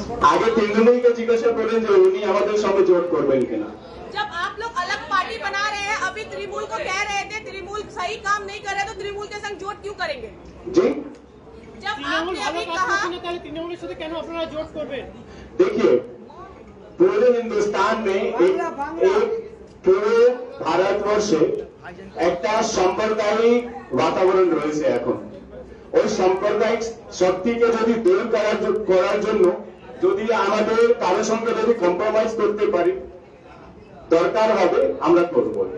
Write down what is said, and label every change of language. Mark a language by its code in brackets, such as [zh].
[bn] আগে তৃণমূলকে জিজ্ঞাসা করেন যে উনি আমাদের সঙ্গে জোট করবেন কিনা। [hi] जब आप लोग अलग पार्टी बना रहे हैं, अभी तृणमूल को कह रहे थे तृणमूल सही काम नहीं कर रहे, तो तृणमूल के संग जोट क्यों करेंगे? जी जब आपने अभी कहा तृणमूल साथ [bn] কেন আপনারা জোট করবেন? [hi] देखिए, पूरे हिंदुस्तान में एक पूरे [bn] ভারতবর্ষে একটা সাম্প্রদায়িক বাতাবরণ রয়েছে। এখন ওই সাম্প্রদায়িক শক্তিকে যদি দূর করার জন্য যদি আমাদের কারোর সঙ্গে যদি কম্প্রোমাইজ করতে পারি, দরকার হবে আমরা করব।